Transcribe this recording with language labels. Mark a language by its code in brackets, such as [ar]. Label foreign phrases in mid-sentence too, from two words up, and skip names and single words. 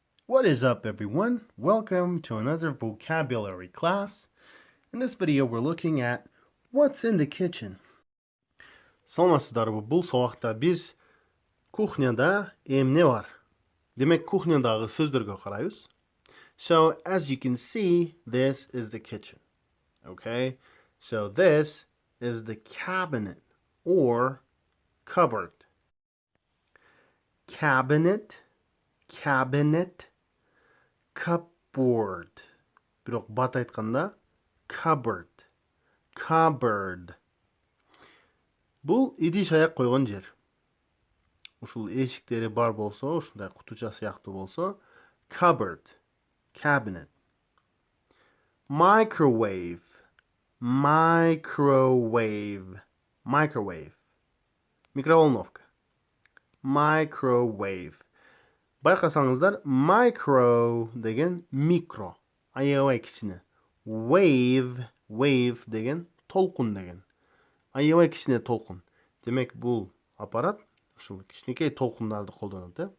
[en] What is up, everyone? Welcome to another vocabulary class. In this video, we're looking at what's in the kitchen. [ky] Саламатсыздарбы, бұл сабақта біз кухняда эмне бар. Демек, кухнядагы сөздөргө карайбыз. [en] So, as you can see, this is the kitchen. Okay? So, this is the cabinet or cupboard. Cabinet, cupboard. [ky] Бирок бат айтканда cupboard. Бул идиш аяк койгон жер. Ушул эшиктери бар болсо, ушундай кутуча сыяктуу болсо, [en] cupboard, cabinet. Microwave. Микроволновка. Microwave. [ky] Байкасаңыздар, micro деген микро, аябай кичине. Wave деген толкун деген. Аябай кичине толкун. Демек, бул аппарат ушул кичинекей толкундарды колдонот, э?